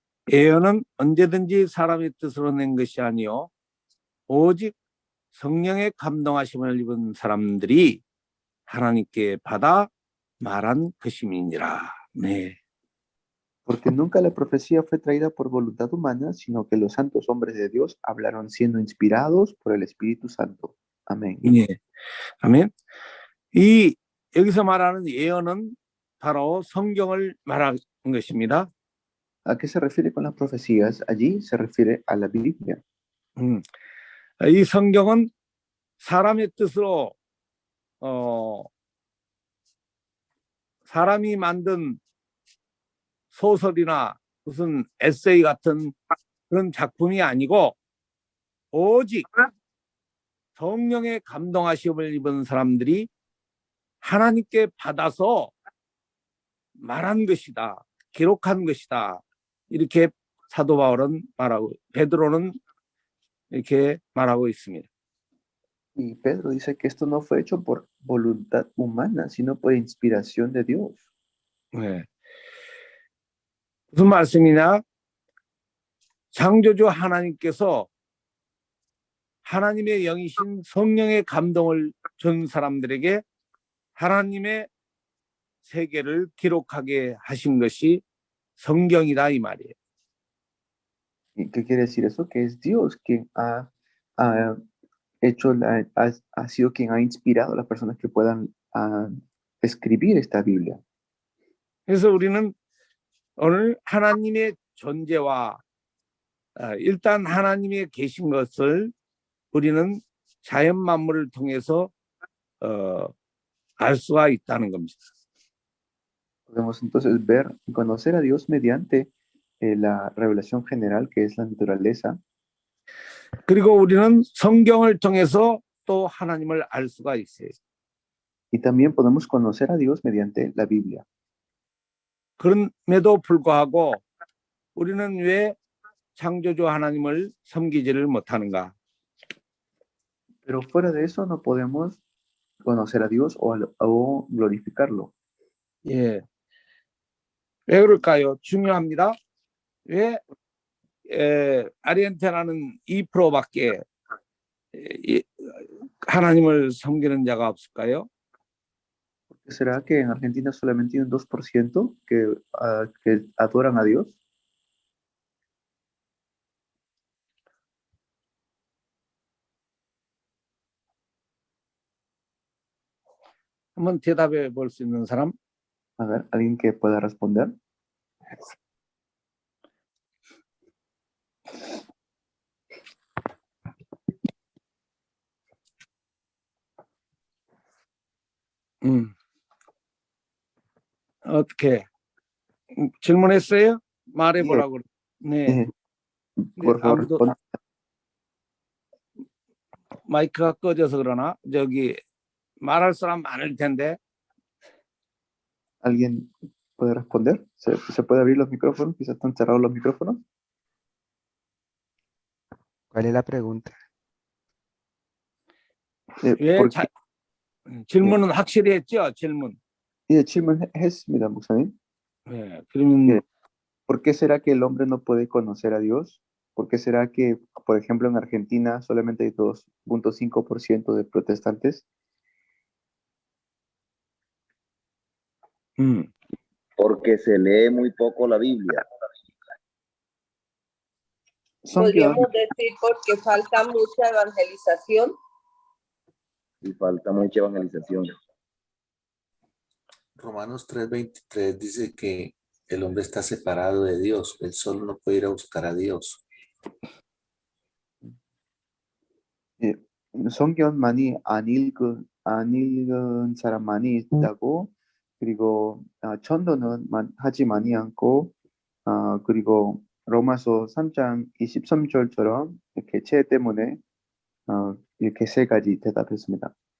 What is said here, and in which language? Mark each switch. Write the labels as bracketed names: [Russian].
[Korean] 예언은 언제든지 사람의 뜻으로 낸 것이 아니요 오직 성령의 감동하심을 입은 사람들이 하나님께 받아 말한 것임이니라. 네. [Spanish] Porque nunca la profecía fue traída por voluntad humana, sino que los santos hombres de Dios hablaron siendo inspirados por el Espíritu Santo. Amén. [Korean] 예. 아멘. 이 여기서 말하는 예언은 바로 성경을 말하는 것입니다. [Spanish] ¿A qué se refiere con las profecías? Allí se refiere a la Biblia. [Korean] 이 성경은 사람의 뜻으로 사람이 만든 소설이나 무슨 에세이 같은 그런 작품이 아니고 오직 성령의 감동하심을 입은 사람들이 하나님께 받아서 말한 것이다, 기록한 것이다. 이렇게 사도 바울은 말하고 베드로는 이렇게 말하고 있습니다. [Spanish] Y Pedro dice que esto no fue hecho por voluntad humana, sino por inspiración de Dios. [Korean] 네. 무슨 말씀이냐? 창조주 하나님께서 하나님의 영이신 성령의 감동을 준 사람들에게 하나님의 세계를 기록하게 하신 것이 성경이다 이 말이에요. [Spanish] ¿Y qué quiere decir eso? Que es Dios quien ha hecho, ha sido quien ha inspirado a las personas que puedan escribir esta Biblia. [Korean] 그래서 우리는 오늘 하나님의 존재와 일단 하나님의 계신 것을 우리는 자연 만물을 통해서 알 수가 있다는 겁니다. [Spanish] Podemos entonces ver y conocer a Dios mediante la revelación general que es la naturaleza. [Korean] 그리고 우리는 성경을 통해서 또 하나님을 알 수가 있어요. [Spanish] Y también podemos conocer a Dios mediante la Biblia. [Korean] 그럼에도 불구하고 우리는 왜 창조주 하나님을 섬기지를 못하는가? [Spanish] Pero fuera de eso no podemos conocer a Dios o glorificarlo. [Korean] 예. 왜 그럴까요? 중요합니다. 왜 아르헨티나는 2%밖에 하나님을 섬기는 자가 없을까요? [Spanish] ¿Será que en Argentina solamente hay un 2% que adoran a Dios? [Korean] 한번 대답해 볼 수 있는 사람? [Spanish] A ver, ¿alguien que pueda responder? [Korean] 어떻게 질문했어요? 말해보라고. 네. [Spanish] Por favor, [Korean] 아무도 [Spanish] responda. [Korean] 마이크가 꺼져서 그러나 저기 말할 사람 많을 텐데. [Spanish] ¿Alguien puede responder? ¿Se puede abrir los micrófonos? Quizás están cerrados los micrófonos. ¿Cuál es la pregunta? [Korean] 왜 [Spanish] ¿Por qué? [Korean] 질문은 확실히 했죠? 질문. 예, 질문했습니다, 목사님. 네, 그러면 예. [Spanish] ¿Por qué será que el hombre no puede conocer a Dios? ¿Por qué será que, por ejemplo, en Argentina solamente hay 2.5% de protestantes? Porque se lee muy poco la Biblia. Podríamos decir porque falta mucha evangelización. Y falta mucha evangelización. Romanos 3:23 dice que el hombre está separado de Dios. Él solo no puede ir a buscar a Dios. [Korean] 성경 많이 안 읽은 사람 많이 있다고, 그리고 전도는 하지 많이 않고, 그리고 로마서 3장 23절처럼 개체 때문에 이렇게 세 가지 대답했습니다.